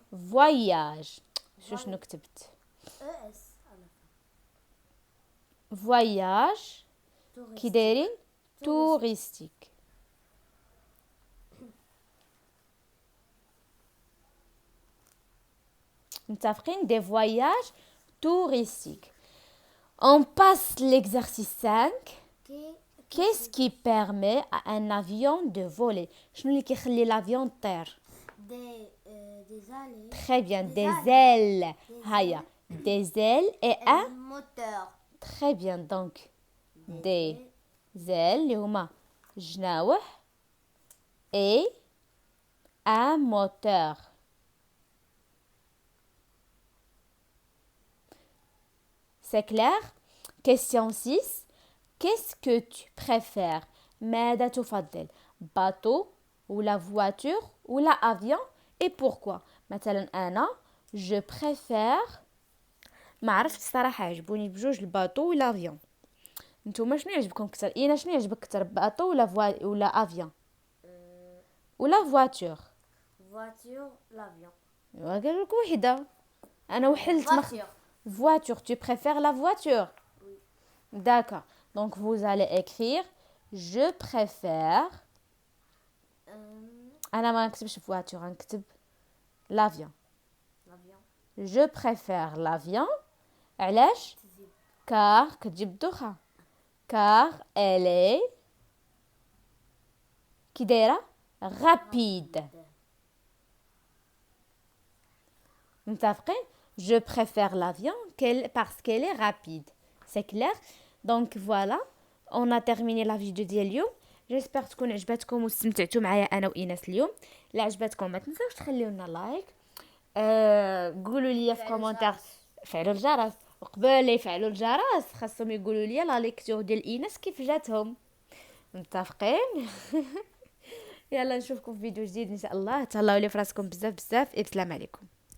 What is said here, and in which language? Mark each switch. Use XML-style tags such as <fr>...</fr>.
<ar>voyages شنو كتبت</ar> <fr>ES à la voyage fin.</fr> <ar>كي دايرين</ar> <fr>touristique</fr> <ar>متفقين</ar> <fr>des voyages touristiques. On passe l'exercice 5. Qu'est-ce qui permet à un avion de voler?</fr> <ar>شنو اللي كيخلي l'avion طير؟</ar> <fr>Des allées. Très bien, Des des ailes. ailes.</fr> <ar>هيا</ar> <fr>des ailes et un moteur. très bien donc des ailes</fr> <ar>اللي هما جناوح</ar> <fr>et un moteur. C'est clair? Question 6. Qu'est-ce que tu préfères?</fr> <ar>ماذا تفضل؟</ar> <fr>bateau ou la voiture ou la avion et pourquoi؟</fr> <ar>مثلا أنا</ar> <fr>je préfère</fr> <ar>ما عرفتش الصراحة عجبوني بجوج الباطو ولا افيون. نتوما شنو يعجبكم اكثر؟ اينا شنو يعجبك اكثر باطو ولا افيون ولا فواتور؟</ar> <fr>Voiture, l'avion.</fr> <ar>قال لك وحده انا وحلت</ar> <fr>Voiture. voiture. Tu préfères la voiture? Oui. D'accord. Donc vous allez écrire je préfère.</fr> <ar>انا ما نكتبش voiture نكتب l'avion.</ar> <fr>L'avion. Je préfère l'avion.</fr> <ar>علاش؟ car كتجيب الدوخة</ar> <fr>car elle est</fr> <ar>كي دايرة</ar> <fr>rapide.</fr> <ar>متفقين؟</ar> <fr>je préfère l'avion parce qu'elle est rapide. C'est clair? Donc voilà, on a terminé la vidéo</fr> <ar>ديال اليوم. جيسبر تكون عجبتكم واستمتعتوا معايا انا وايناس اليوم. لا عجبتكم ما تنساوش تخليو لنا لايك. قولوا لي في كومونتير فعلوا الجرس وقبل يفعلوا الجرس خاصهم يقولوا لي لا ليكتور ديال ايناس كيف جاتهم. متفقين؟ يلا نشوفكم في فيديو جديد ان شاء الله. تهلاو لي فراسكم بزاف بزاف. السلام عليكم.</ar>